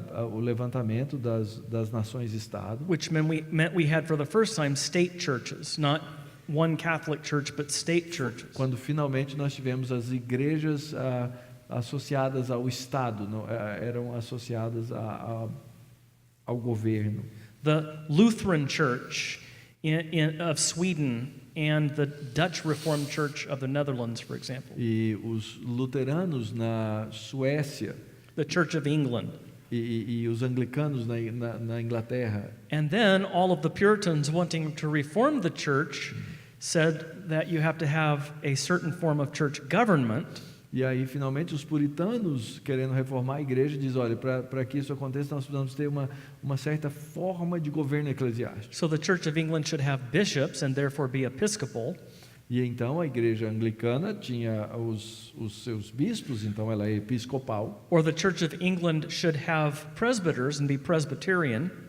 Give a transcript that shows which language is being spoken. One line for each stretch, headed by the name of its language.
Portuguese: O levantamento das nações-estado,
English: which meant we had for the first time state churches, not one Catholic church, but state churches.
Portuguese: quando finalmente nós tivemos as igrejas associadas ao Estado, não, eram associadas ao governo.
English: The Lutheran Church of Sweden and the Dutch Reformed Church of the Netherlands, for example.
Portuguese: E os luteranos na Suécia
English: The Church of England.
Portuguese: e os anglicanos na Inglaterra.
English: And then all of the Puritans wanting to reform the church said that you have to have a certain form of church government.
Portuguese: E aí, finalmente, os puritanos, querendo reformar a igreja, diz: olha, para que isso aconteça, nós precisamos ter uma certa forma de governo eclesiástico.
English: So the Church of England should have bishops and therefore be episcopal.
Portuguese: E então a igreja anglicana tinha os seus bispos, então ela é episcopal.
English: Or the Church of England should have presbyters and be Presbyterian.